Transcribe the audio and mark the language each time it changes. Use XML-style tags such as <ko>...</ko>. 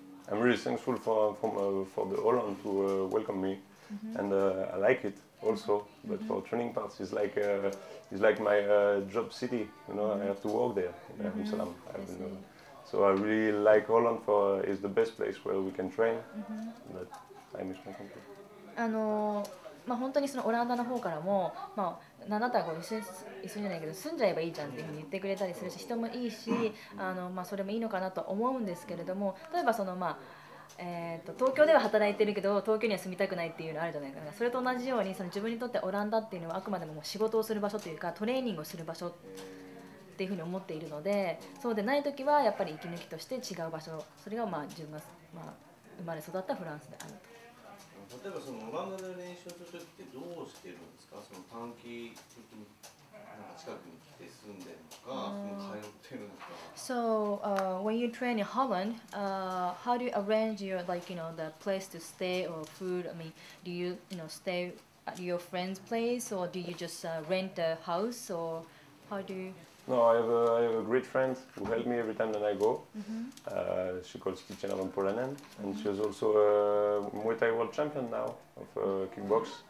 <en>I'm really thankful for the Holland to welcome me, and I like it also. But for training parts, it's like my job city. You know, I have to work there in Amsterdam. So I really like Holland for it's the best place where we can train. But I miss my country.</en> <ja>本当にそのオランダの方からも、あなたは一緒じゃないけど住んじゃえばいいじゃんっていうふうに言ってくれたりするし、人もいいし、それもいいのかなと思うんですけれども、例えばその東京では働いてるけど東京には住みたくないっていうのあるじゃないかな。それと同じようにその自分にとってオランダっていうのはあくまでも仕事をする場所というかトレーニングをする場所っていうふうに思っているので、そうでない時はやっぱり息抜きとして違う場所、それが自分が生まれ育ったフランスであると。例えばそのオランダで練習するときってどうしてるんですか？その短期的に近くに来て住んでるのか、通ってるのか。</ja> <en>So when you train in Holland, how do you arrange your the place to stay or food? I mean, do you stay at your friend's place or do you just rent a house or how do you? No, I have a great friend who helps me every time that I go. She calls Kitchener from Poland, and she is also a Muay Thai world champion now of kickbox.</en>